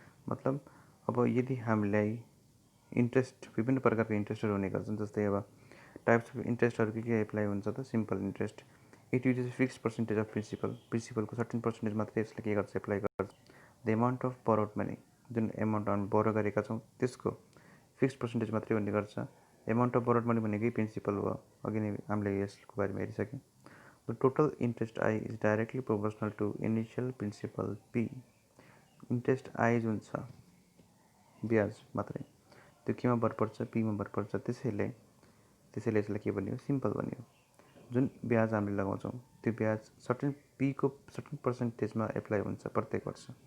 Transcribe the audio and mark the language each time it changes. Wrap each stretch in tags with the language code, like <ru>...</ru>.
<ne>मतलब अब यदि हामीलाई इन्ट्रेस्ट, विभिन्न प्रकारको इन्ट्रेस्टहरू हुने गर्छन्, जस्तै अब टाइप्स अफ इन्ट्रेस्टहरू के एप्लाई हुन्छ त, simple interest,</ne> <en>it uses fixed percentage of</en> <ne>प्रिन्सिपलको certain percentage मात्रै यसले के गर्छ, एप्लाई गर्छ।</ne> <en>the amount of borrowed money,</en> <ne>जुन एमाउन्ट हामी बोरो गरेका छौँ त्यसको फिक्स्ड पर्सेन्टेज मात्रै हुने गर्छ।</ne> <en>amount of borrowed money</en> <ne>भनेकै प्रिन्सिपल हो, अघि नै हामीले यसको बारेमा हेरिसक्यौँ।</ne> <en>The total interest I is directly proportional to initial principal P.</en> <ne>Interest I जुन छ, ब्याज मात्रै, त्यो केमा भर पर्छ, पीमा भर पर्छ। त्यसैले यसलाई के भन्यो, सिम्पल भन्यो। जुन ब्याज हामीले लगाउँछौँ त्यो ब्याज सर्टेन पीको सर्टेन पर्सेन्टेजमा एप्लाई हुन्छ प्रत्येक वर्ष।</ne>